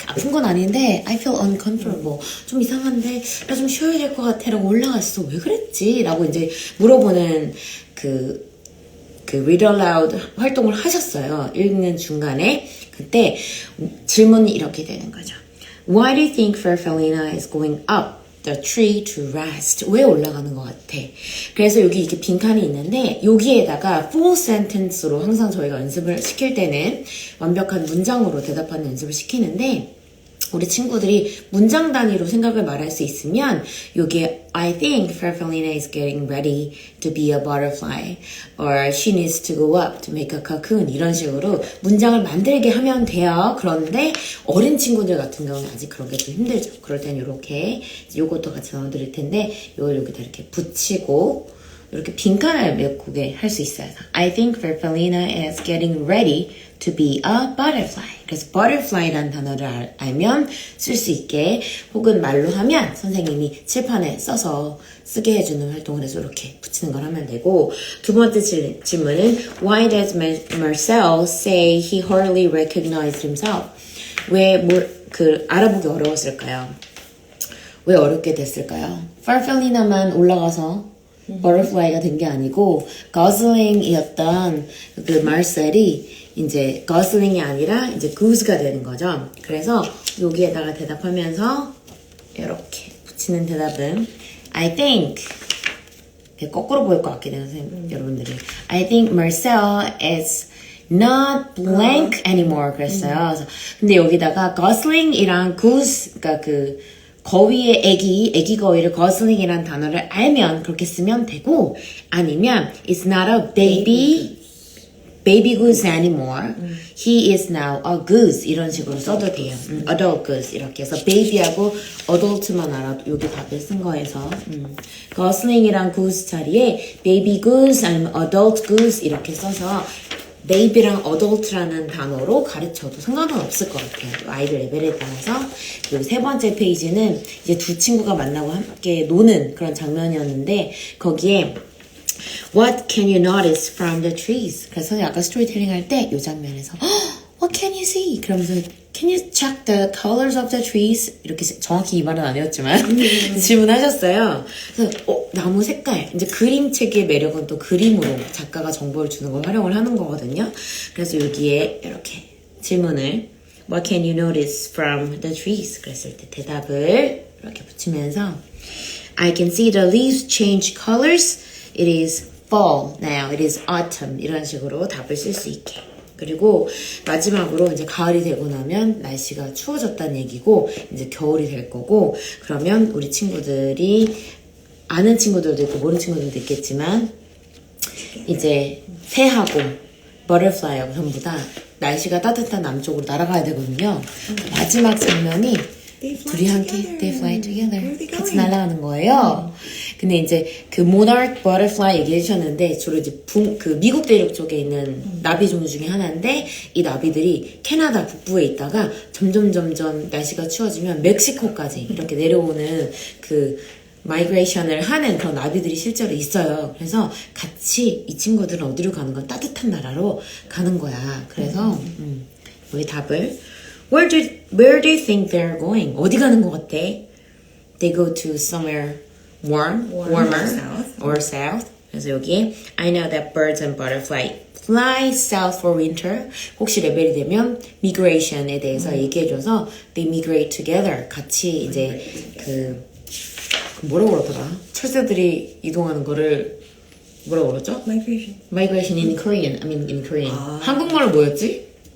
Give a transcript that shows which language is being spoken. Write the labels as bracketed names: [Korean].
[Korean] 아픈 건 아닌데 [English] I feel uncomfortable. [Korean] 좀 이상한데 나 좀 쉬어야 될 것 같아 라고 올라갔어. 왜 그랬지? 라고 이제 물어보는 그 read aloud 활동을 하셨어요. 읽는 중간에. 그때 질문이 이렇게 되는 거죠. [English] Why do you think Farfallina is going up the tree to rest? [Korean] 왜 올라가는 것 같아? 그래서 여기 이렇게 빈칸이 있는데, 여기에다가 full sentence로 항상 저희가 연습을 시킬 때는 완벽한 문장으로 대답하는 연습을 시키는데, 우리 친구들이 문장 단위로 생각을 말할 수 있으면 여기에 [English] I think Farfallina is getting ready to be a butterfly, or she needs to go up to make a cocoon, [Korean] 이런 식으로 문장을 만들게 하면 돼요. 그런데 어린 친구들 같은 경우는 아직 그런 게 좀 힘들죠. 그럴 땐 이렇게 요것도 같이 넣어드릴 텐데, 이걸 여기다 이렇게 붙이고 이렇게 빈칸을 메꾸게 할 수 있어요. [English] I think Farfallina is getting ready to be a butterfly. [Korean] 그래서 butterfly라는 단어를 알면 쓸 수 있게, 혹은 말로 하면 선생님이 칠판에 써서 쓰게 해주는 활동을 해서 이렇게 붙이는 걸 하면 되고, 두 번째 질문은 [English] Why does Marcel say he hardly recognized himself? [Korean] 왜 알아보기 어려웠을까요? 왜 어렵게 됐을까요? Farfallina만 올라가서 버터플라이가 된 게 아니고 거슬링이었던 그 말셀이 이제 거슬링이 아니라 이제 구스가 되는 거죠. 그래서 여기에다가 대답하면서 이렇게 붙이는 대답은 [English] I think, [Korean] 거꾸로 보일 것 같긴 해요, 선생님, 여러분들이. [English] I think Marcel is not blank anymore [Korean] 그랬어요. 그래서 근데 여기다가 거슬링이랑 구스, 그러니까 거위의 애기 거위를 거슬링이라는 단어를 알면 그렇게 쓰면 되고, 아니면 [English] it's not a baby goose anymore. He is now a goose. [Korean] 이런 식으로 써도 돼요. adult goose 이렇게 해서 baby하고 adult만 알아도 여기 답을 쓴 거에서 거슬링이랑 goose 자리에 baby goose 아니면 adult goose 이렇게 써서 baby랑 adult라는 단어로 가르쳐도 상관은 없을 것 같아요. 아이들 레벨에 따라서. 그리고 세 번째 페이지는 이제 두 친구가 만나고 함께 노는 그런 장면이었는데, 거기에 [English] What can you notice from the trees? [Korean] 그래서 선생님 아까 스토리텔링 할 때 이 장면에서 [English] What can you see? [Korean] 그러면서 [English] Can you check the colors of the trees? [Korean] 이렇게 정확히 이 말은 아니었지만 질문하셨어요. 그래서 나무 색깔, 이제 그림책의 매력은 또 그림으로 작가가 정보를 주는 걸 활용을 하는 거거든요. 그래서 여기에 이렇게 질문을 [English] What can you notice from the trees? [Korean] 그랬을 때 대답을 이렇게 붙이면서 [English] I can see the leaves change colors. It is fall now. It is autumn. [Korean] 이런 식으로 답을 쓸 수 있게. 그리고 마지막으로 이제 가을이 되고 나면 날씨가 추워졌다는 얘기고 이제 겨울이 될 거고, 그러면 우리 친구들이 아는 친구들도 있고 모르는 친구들도 있겠지만 이제 새하고 버터플라이하고 전부 다 날씨가 따뜻한 남쪽으로 날아가야 되거든요. 마지막 장면이 둘이 함께 [English] They fly together. [Korean] 같이 날아가는 거예요. 근데 이제 그 monarch butterfly 얘기해 주셨는데 주로 이제 그 미국 대륙 쪽에 있는 나비 종류 중에 하나인데 이 나비들이 캐나다 북부에 있다가 점점 날씨가 추워지면 멕시코까지 이렇게 내려오는 그 마이그레이션을 하는 그런 나비들이 실제로 있어요. 그래서 같이 이 친구들은 어디로 가는 건 따뜻한 나라로 가는 거야. 그래서 우리 답을 [English] where do you think they're going? [Korean] 어디 가는 것 같아? [English] They go to somewhere warmer or south. [Korean] 그래서 여기에 [English] I know that birds and butterfly fly south for winter. [Korean] 혹시 레벨이 되면 migration에 대해서 얘기해줘서 [English] they migrate together. [Korean] 같이 이제 뭐라고 그러더라? 철새들이 이동하는 거를 뭐라고 그러죠? [English] Migration. Migration in Korean. I mean in Korean. [Korean] 한국말로 뭐였지?